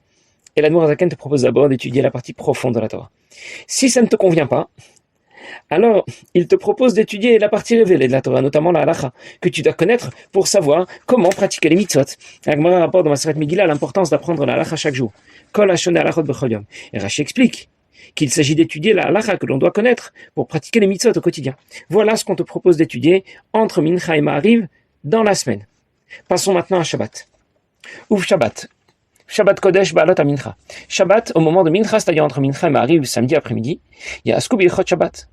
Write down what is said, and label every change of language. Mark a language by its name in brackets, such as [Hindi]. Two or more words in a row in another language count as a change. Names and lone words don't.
[French] Et l' [Hebrew] אדמו"ר הזקן [French] te propose d'abord d'étudier la partie profonde de la Torah. Si ça ne te convient pas, alors il te propose d'étudier la partie révélée de la Torah, notamment la halacha, que tu dois connaître pour savoir comment pratiquer les mitzvot. La Gemara rapporte dans Maseret Megillah l'importance d'apprendre la halacha chaque jour. [Hebrew] כל השונה הלכות בכל יום. [French] Et Rashi explique qu'il s'agit d'étudier la halacha que l'on doit connaître pour pratiquer les mitzvot au quotidien. Voilà ce qu'on te propose d'étudier entre Mincha et Ma'ariv dans la semaine. Passons maintenant à Shabbat. Ouf Shabbat. [Hebrew] שבת קודש בעלות המנחה. [French] Shabbat, au moment de Mincha, c'est-à-dire entre Mincha et Ma'ariv, samedi après-midi, il y a [Hebrew] עסקו בהלכות שבת.